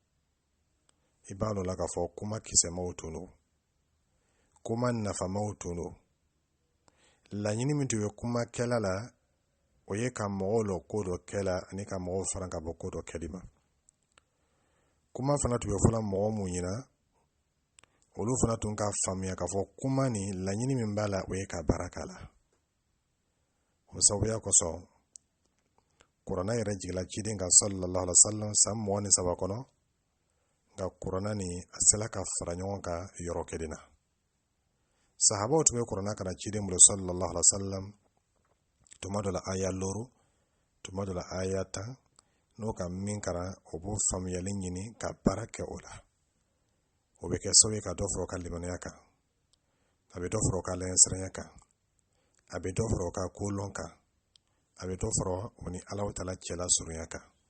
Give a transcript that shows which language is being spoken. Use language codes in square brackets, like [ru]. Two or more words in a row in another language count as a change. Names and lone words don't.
[bm] i b'a lɔ la k'a fɔ kuma kisɛmaw tunu kuma nafamaw tunu laɲini min tun bɛ kuma kɛla la o ye ka mɔgɔw lɔ ko dɔ kɛla ani ka mɔgɔw fara ka bɔ ko dɔ kɛli ma kuma fana tun bɛ fɔla mɔgɔ mun ɲina olu fana tun ka faamuya k'a fɔ kuma ni laɲini min b'a la o ye ka baraka la o sababuya kosɔn kuranɛ yɛrɛ jigila ciden kan [ar] صلى الله عليه وسلم [bm] san 23 kɔnɔ nka kuranɛ ni a sela ka fara ɲɔgɔn kan yɔrɔ kelen na sahabaw tun bɛ kuranɛ kana ciden bolo [ar] صلى الله عليه وسلم [bm] tuma dɔ la aya 6 tuma dɔ la aya 10 n'o ka min karan o b'o faamuyali ɲini ka baara kɛ o la o bɛ kɛ sababu ye ka dɔ fara o ka limaniya kan a bɛ dɔ fara o ka lɛnsɛrɛnya kan a bɛ dɔ fara o ka kolɔn kan a bɛ dɔ fara o ni Alahu Ta'ala cɛla surunya kan